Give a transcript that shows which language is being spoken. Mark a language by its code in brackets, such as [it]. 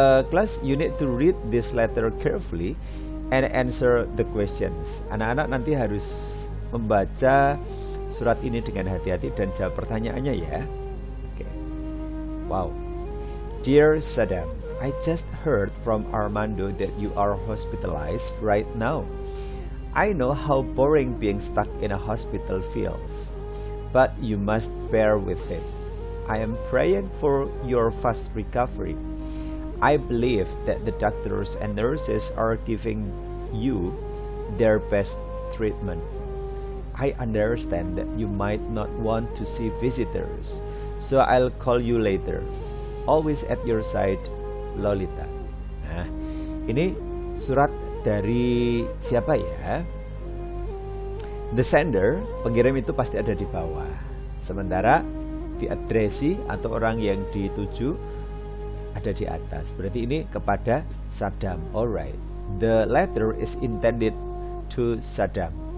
[en] Class, you need to read this letter carefully and answer the questions. [id] Anak-anak nanti harus membaca surat ini dengan hati-hati dan jawab pertanyaannya ya. [en] Okay. Wow. Dear Saddam, I just heard from Armando that you are hospitalized right now. I know how boring being stuck in a hospital feels, but you must bear with it. I am praying for your fast recovery. I believe that the doctors and nurses are giving you their best treatment. I understand that you might not want to see visitors, so I'll call you later. Always at your side, Lolita. [id] Nah, ini surat dari siapa ya? [en] The sender, [id] pengirim itu pasti ada di bawah. Sementara diadresi atau orang yang dituju ada di atas. Berarti ini kepada Saddam. [en] Alright. The letter is intended to Saddam.